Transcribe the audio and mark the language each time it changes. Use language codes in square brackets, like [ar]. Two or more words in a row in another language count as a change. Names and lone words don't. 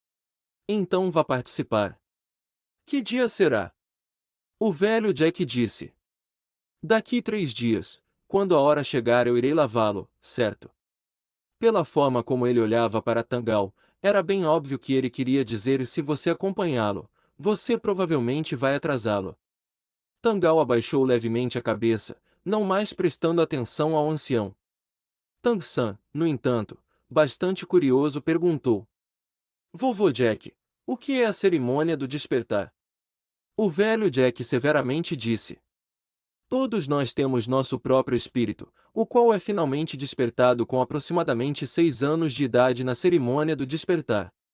[pt] Então vá participar. Que dia será? O velho Jack disse. Daqui 3 dias, quando a hora chegar eu irei lavá-lo, certo? Pela forma como ele olhava para Tangal, era bem óbvio que ele queria dizer se você acompanhá-lo, você provavelmente vai atrasá-lo. Tangal abaixou levemente a cabeça, não mais prestando atenção ao ancião. Tang-san, no entanto, bastante curioso perguntou. Vovô Jack, o que é a cerimônia do despertar? O velho Jack severamente disse. Todos nós temos nosso próprio espírito, o qual é finalmente despertado com aproximadamente 6 anos de idade na cerimônia do despertar.